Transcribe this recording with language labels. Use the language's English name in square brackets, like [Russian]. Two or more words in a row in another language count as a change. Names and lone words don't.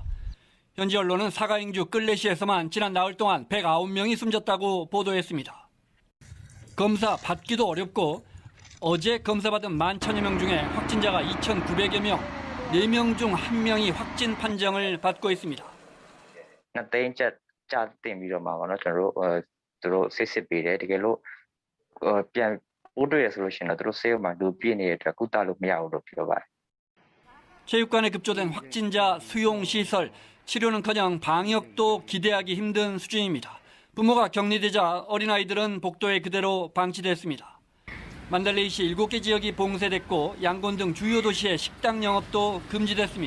[Korean] 현지 언론은 사가잉주 끌레시에서만 지난 나흘 동안 109명이 숨졌다고 보도했습니다. 검사 받기도 어렵고 어제 검사받은 11,000여 명 중에 확진자가 2,900여 명, 4명 중 1명이 확진 판정을 받고 있습니다. [Burmese] 2 သိန်းကျပ်ကြာတင်ပြီးတော့မှာပေါ့နော်ကျွန်တော်တို့သူတို့စစ်ပေးတယ်တကယ်လို့ပြန်ပိုးတွေ့ရဆိုလို့ရှိရင်တော့သူတို့ဆေးရုံမှာလူပြည့်နေတဲ့အတွက်ကုသလို့မရဘူးလို့ပြောပါတယ်. [Korean] 체육관에 급조된 확진자 수용 시설, 치료는커녕 방역도 기대하기 힘든 수준입니다. 부모가 격리되자 어린아이들은 복도에 그대로 방치됐습니다. 만달레이시 7개 지역이 봉쇄됐고 양곤 등 주요 도시의 식당 영업도 금지됐습니다.